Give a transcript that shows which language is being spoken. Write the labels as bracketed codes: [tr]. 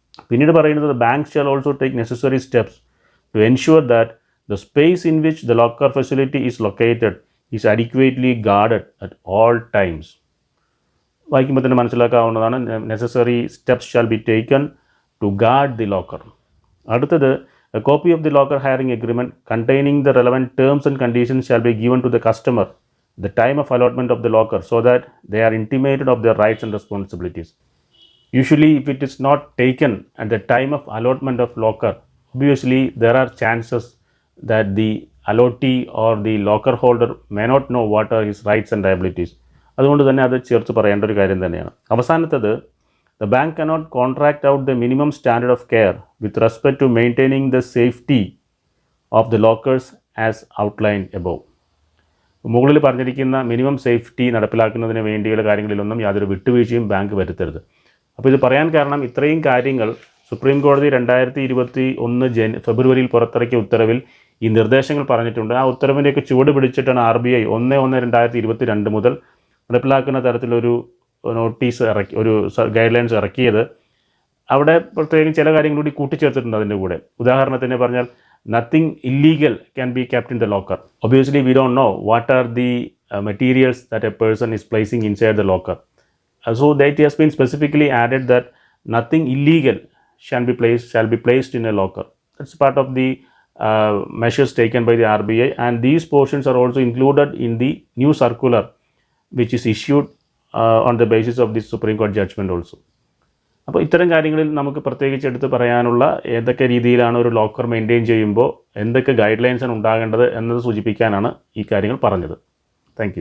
[ml] പിന്നീട് പറയുന്നത്, [en] Bank shall also take necessary steps to ensure that the space in which the locker facility is located is adequately guarded at all times. [ml] വായിക്കുമ്പോൾ തന്നെ മനസ്സിലാക്കാവുന്നതാണ്. [en] Necessary steps shall be taken to guard the locker. [ml] അടുത്തത്, [en] a copy of the locker hiring agreement containing the relevant terms and conditions shall be given to the customer at the time of allotment of the locker so that they are intimated of their rights and responsibilities. Usually, if it is not taken at the time of allotment of locker, obviously there are chances that the allottee or the locker holder may not know what are his rights and liabilities. [ml] അതുകൊണ്ട് തന്നെ അത് ചേർത്ത് പറയേണ്ട ഒരു കാര്യം തന്നെയാണ്. അവസാനത്തത്, [en] the bank cannot contract out the minimum standard of care with respect to maintaining the safety of the lockers as outlined above. [ml] മുകളിൽ പറഞ്ഞിരിക്കുന്ന മിനിമം സേഫ്റ്റി നടപ്പിലാക്കുന്നതിന് വേണ്ടിയുള്ള കാര്യങ്ങളിലൊന്നും യാതൊരു വിട്ടുവീഴ്ചയും ബാങ്ക് വരുത്തരുത്. അപ്പോൾ ഇത് പറയാൻ കാരണം, ഇത്രയും കാര്യങ്ങൾ സുപ്രീം കോടതി 2021 ഫെബ്രുവരിയിൽ പുറത്തിറക്കിയ ഉത്തരവിൽ ഈ നിർദ്ദേശങ്ങൾ പറഞ്ഞിട്ടുണ്ട്. ആ ഉത്തരവിൻ്റെയൊക്കെ ചുവട് പിടിച്ചിട്ടാണ് RBI 1/1/2022 മുതൽ നടപ്പിലാക്കുന്ന തരത്തിലൊരു നോട്ടീസ് ഇറക്കി, ഒരു ഗൈഡ് ലൈൻസ് ഇറക്കിയത്. അവിടെ പ്രത്യേകം ചില കാര്യങ്ങൾ കൂടി കൂട്ടിച്ചേർത്തിട്ടുണ്ട് അതിൻ്റെ കൂടെ. ഉദാഹരണത്തിന് പറഞ്ഞാൽ, [en] Nothing illegal can be kept in the locker. Obviously we don't know what are the materials that a person is placing inside the locker. So that has been specifically added that nothing illegal shall be placed in a locker. That's part of the measures taken by the RBI, and these portions are also included in the new circular which is issued on the basis of this Supreme Court judgment also. [ml] അപ്പോൾ ഇത്തരം കാര്യങ്ങളിൽ നമുക്ക് പ്രത്യേകിച്ച് എടുത്ത് പറയാനുള്ള ഏതൊക്കെ രീതിയിലാണ് ഒരു ലോക്കർ മെയിൻറ്റെയിൻ ചെയ്യുമ്പോൾ എന്തൊക്കെ ഗൈഡ് ലൈൻസാണ് ഉണ്ടാകേണ്ടത് എന്നത് സൂചിപ്പിക്കാനാണ് ഈ കാര്യങ്ങൾ പറഞ്ഞത്. [en] Thank you.